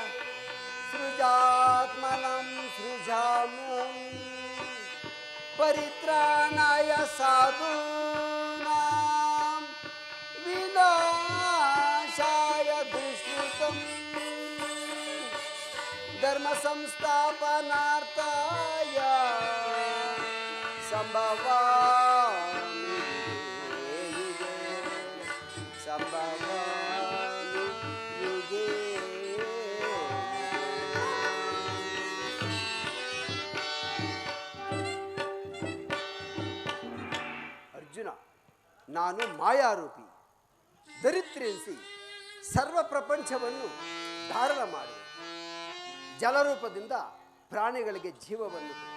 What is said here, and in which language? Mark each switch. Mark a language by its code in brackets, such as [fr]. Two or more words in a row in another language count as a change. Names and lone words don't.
[sa] ಸೃಜಾತ್ಮನಂ ಸೃಜಾಮ್ಯಹಂ ಪರಿತ್ರಾಣಾಯ ಸಾಧೂನಾಂ ವಿನಾಶಾಯ ದುಷ್ಕೃತಂ ಧರ್ಮ ಸಂಸ್ಥಾಪನಾರ್ಥಾಯ ಸಂಭವಾಮಿ ಯುಗೆ ಸಂಭವಾಮಿ ಯುಗೆ. [kn] ಅರ್ಜುನ, ನಾನು ಮಾಯಾರೂಪಿ, ದರಿದ್ರೆನಿಸಿ ಸರ್ವ ಪ್ರಪಂಚವನ್ನು ಧಾರಣ ಮಾಡಿ ಜಲರೂಪದಿಂದ ಪ್ರಾಣಿಗಳಿಗೆ ಜೀವವನ್ನು ಕೊಡು.